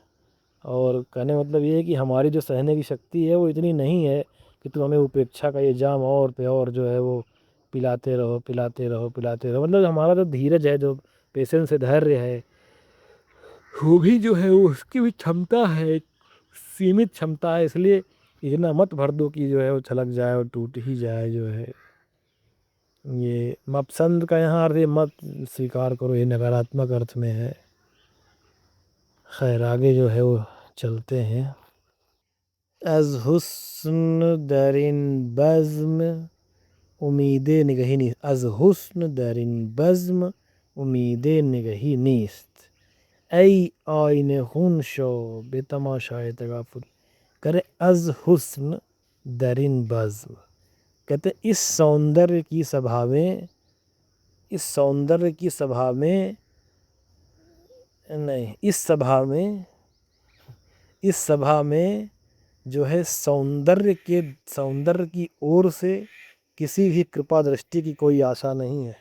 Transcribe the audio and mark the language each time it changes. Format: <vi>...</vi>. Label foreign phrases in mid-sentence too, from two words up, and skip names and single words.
<hi>और कहने मतलब यह है कि हमारी जो सहने की शक्ति है वह इतनी नहीं है कि तुम हमें अपेक्षा का यह जाम और पे और जो है वह पिलाते रहो पिलाते रहो पिलाते रहो, मतलब हमारा जो धीरज है, जो पेशेंस है, धैर्य है, वह भी जो है वह उस की भी क्षमता है, सीमित क्षमता है, इस लिए इतना मत भर दो कि जो है वह छलक जाए और टूट ही जाए जो है. यह मपसंद का यहाँ अर्थ मत स्वीकार करो, यह नकारात्मक अर्थ में है. ख़ैर आगे जो है वह चलते हैं.</hi> <fa>از حسن درین بزم امید نگہی نیست، از حسن درین بزم امید نگہی نیست، ای آینه خون شو به تماشای تغافل۔ کرے از حسن درین بزم،</fa> <hi>कहते हैं इस सुंदर की सभा में, इस सुंदर की सभा में, नहीं इस सभा में, इस सभा में जो है सुंदर की ओर से किसी भी कृपा दृष्टि की कोई आशा नहीं है.</hi>